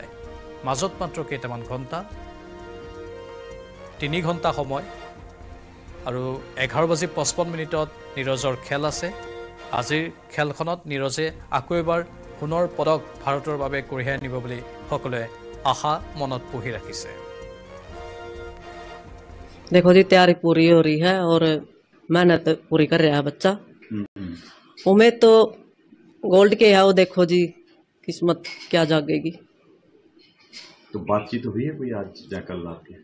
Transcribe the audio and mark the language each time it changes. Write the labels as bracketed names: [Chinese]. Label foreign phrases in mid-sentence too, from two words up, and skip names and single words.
[Assamese] মাজত মাত্ৰ কেইটামান ঘণ্টা, 3 ঘণ্টা সময় আৰু 11:55 নীৰজৰ খেল আছে। আজিৰ খেলখনত নীৰজে আকৌ এবাৰ সোণৰ পদক ভাৰতৰ বাবে কঢ়িয়াই আনিব বুলি সকলোৱে আশা মনত পুহি ৰাখিছে। [Hindi] देखो जी तैयारी पूरी हो रही है और मेहनत पूरी कर रहा है बच्चा। उम्मीद तो गोल्ड के है, वो देखो जी किस्मत क्या जागेगी। तो बातचीत हुई है कोई आज या कल रात की?